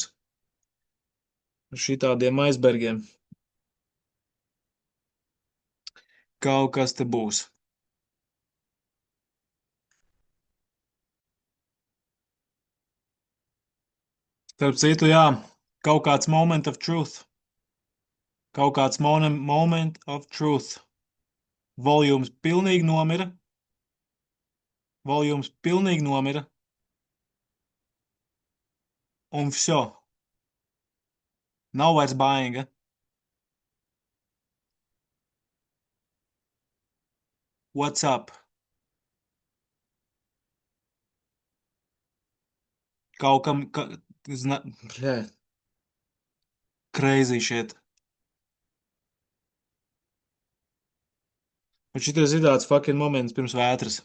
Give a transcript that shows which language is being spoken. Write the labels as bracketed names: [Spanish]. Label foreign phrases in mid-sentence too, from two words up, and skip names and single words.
[Latvian] Ar šitādiem aizbergiem. Kaut kas te būs. Starp citu, jā, kaut kāds [English] moment of truth. [Latvian] Kaut kāds [English] moment of truth. [Latvian] Voljums pilnīgi nomira. Voljums pilnīgi nomira. Un vso. Nav vairs bainga. [English] What's up? [Latvian] Kaut kam, bļē, [English] crazy shit. [Latvian] Un šitais ir tāds fucking moments pirms vētras.